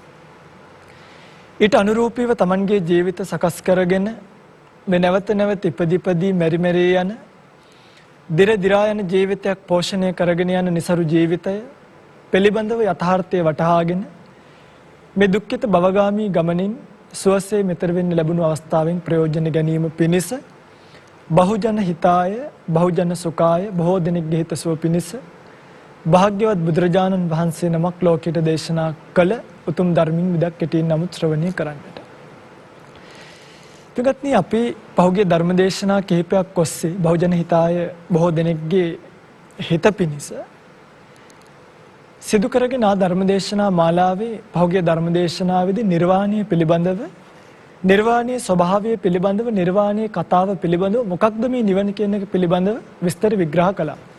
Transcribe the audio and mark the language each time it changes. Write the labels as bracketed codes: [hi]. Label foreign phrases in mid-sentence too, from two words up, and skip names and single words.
[si] ඊට අනුරූපීව තමන්ගේ ජීවිත සකස් කරගෙන මේ නැවත නැවත ඉපදීපදී මෙරි මෙරි යන දිර දිරා යන ජීවිතයක් පෝෂණය කරගෙන යන નિසරු ජීවිතය පිළිබඳව යථාර්ථය වටහාගෙන මේ දුක්ඛිත භවගාමී ගමනින් සුවසේ මෙතර වෙන්න ලැබුණු අවස්ථාවෙන් ප්‍රයෝජන ගැනීම පිණිස [pi] බහුජන හිතාය බහුජන සුඛාය [si] බොහෝ දෙනෙක්ගේ හිතසුව පිණිස භාග්‍යවත් බුදුරජාණන් වහන්සේ නමක් ලෝකයට දේශනා කළ උතුම් ධර්මින් විදක් කෙටියෙන් නමුත් ශ්‍රවණය කරන්නට. පිටුගත්නි අපි පහුගිය ධර්ම දේශනා කිහිපයක් ඔස්සේ [pi] බහුජන හිතාය [si] බොහෝ දෙනෙක්ගේ හිත පිණිස සිදු කරගෙන ආ ධර්ම දේශනා මාලාවේ පහුගිය ධර්ම දේශනාවේදී නිර්වාණය පිළිබඳව නිර්වාණයේ ස්වභාවය පිළිබඳව නිර්වාණයේ කතාව පිළිබඳව මොකක්ද මේ නිවන කියන එක පිළිබඳව විස්තර විග්‍රහ කළා.